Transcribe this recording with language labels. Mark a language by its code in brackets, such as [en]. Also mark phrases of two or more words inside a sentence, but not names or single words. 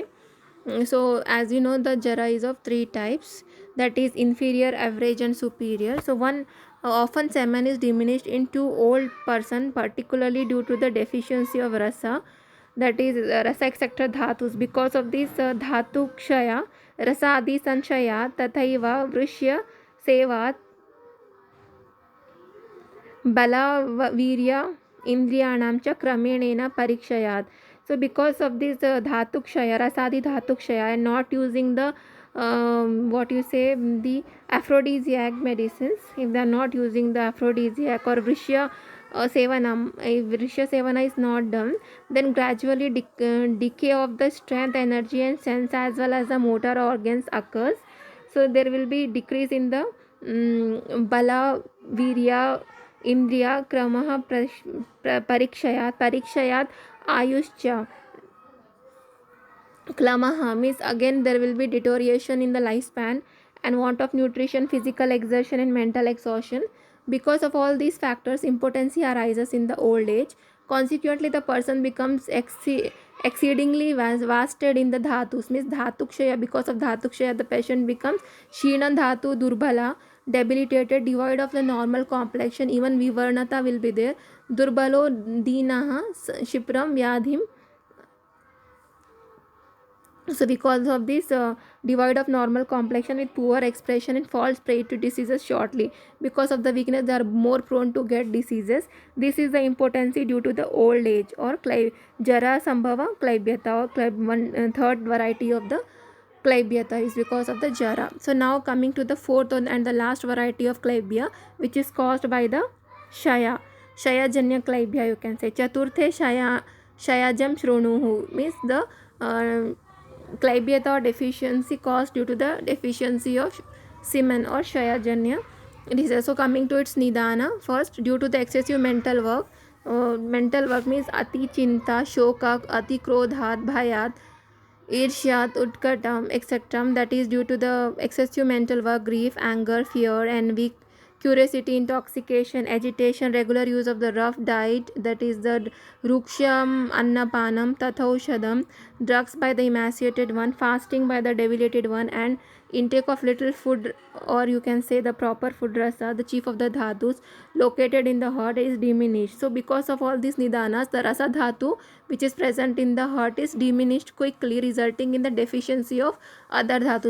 [en] So as you know, the Jara is of 3 types, that is inferior, average and superior. So one often semen is diminished in too old person, particularly due to the deficiency of rasa, that is rasa etc dhatus. Because of this [sa] धातु क्षय, रसादि संशयात् तथैव वृष्य सेवात् बलवीर्य इंद्रियाणां च क्रमेणेन परीक्षयात्. [en] So because of this [sa] धातु क्षय, रसादि धातु क्षय, [en] and not using the what you say, the aphrodisiac medicines, if they are not using the aphrodisiac or [sa] वृष्य सेवनम्, [en] if [sa] वृष्य सेवन [en] is not done, then gradually decay of the strength, energy and sense as well as the motor organs occurs. So there will be decrease in the [sa] बल, वीर्य, इन्द्रिय क्रमः परिक्षयात् आयुश्च क्लमः, [en] means again there will be deterioration in the lifespan and want of nutrition, physical exertion and mental exhaustion. Because of all these factors, impotency arises in the old age. Consequently, the person becomes exceedingly vasted in the dhatus, means dhatukshaya. Because of dhatukshaya, the patient becomes [sa] क्षीणं धातु दुर्बल, [en] debilitated, devoid of the normal complexion. Even vivarnata will be there. [sa] दुर्बलो दीनः क्षिप्रं व्याधिम्. [en] So because of this devoid of normal complexion with poor expression and falls prey to diseases shortly. Because of the weakness, they are more prone to get diseases. This is the impotency due to the old age or [sa] जरा सम्भव [en] Clybiata, or third variety of the Clybiata is because of the jara. So now coming to the fourth and the last variety of Clybia, which is caused by the Shaya. Shayajanya Clybia, you can say. [sa] चतुर्थं क्षयजं शृणु, [en] means the Clybiata deficiency caused due to the deficiency of semen or Shayajanya. It is also coming to its nidana. First, due to the excessive mental work. Mental work means [sa] अति चिन्ता, शोक, अति क्रोधात्, भयात्, ईर्ष्यात्, उत्कटम्, [en] etc. That is due to the excessive mental work, grief, anger, fear, envy, curiosity, intoxication, agitation, regular use of the rough diet, that is the [sa] रूक्षम्, अन्नपानम्, तथौषधम्, [en] drugs by the emaciated one, fasting by the debilitated one, and intake of little food, or you can say the proper food rasa, the chief of the dhatus located in the heart, is diminished. So because of all these nidanas, the rasa dhatu which is present in the heart is diminished quickly, resulting in the deficiency of other dhatus.